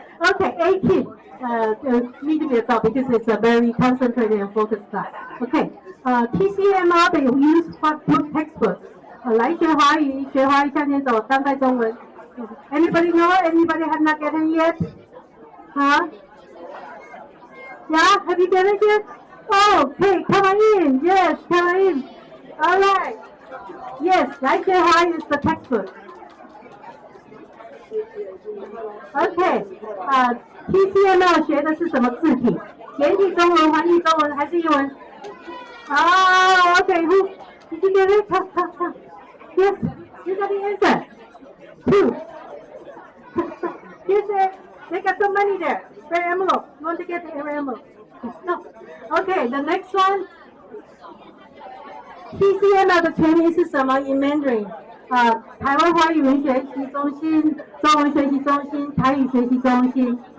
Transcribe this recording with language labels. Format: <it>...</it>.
<en>Okay, 18. Need to be a because it's a very concentrated and focused class. Okay, TCMR they use what book textbook?</en> <zh>来学华语，学华语向前走，当代中文。</zh> <en>Anybody know? Anybody have not gotten yet? Huh? Yeah, have you gotten it yet? Oh, okay, come on in. Yes, come on in. All right. Yes,</en> <zh>来学华语</zh> <en>is the textbook.</en> <zh>Okay, TCML 学的是什么字体？简体中文、繁体中文还是英文？啊</zh> <en>，Okay, who? Did you get it? Come. Yes, you got the answer. 2. Here's it. They got some money there. Red envelope. You want to get the red envelope? No. Okay, the next one.</en> <zh>TCML 的全名是什么</zh> <en>in Mandarin？</en> <zh>台湾华语文学习中心、中文学习中心、台语学习中心。</zh>